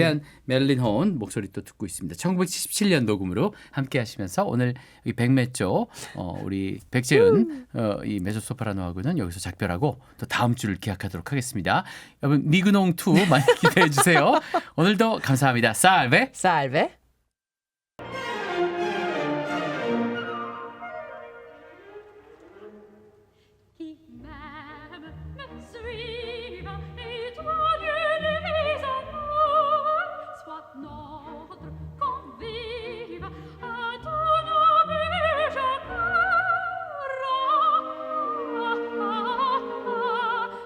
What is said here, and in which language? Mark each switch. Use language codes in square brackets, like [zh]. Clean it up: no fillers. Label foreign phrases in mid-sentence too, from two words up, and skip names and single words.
[ko] 위대한 메릴린 혼 목소리 또 듣고 있습니다. 1977년 녹음으로 함께 하시면서 오늘 이 백매조 우리 백재은 이 메조소프라노하고는 여기서 작별하고 또 다음 주를 기약하도록 하겠습니다. 여러분 미그농 2 많이 기대해 주세요. 오늘도 감사합니다. 살베. 살베. [fr] Qui m'aime me suive, et toi Dieu des amours, sois notre convive, à ton nom chacun.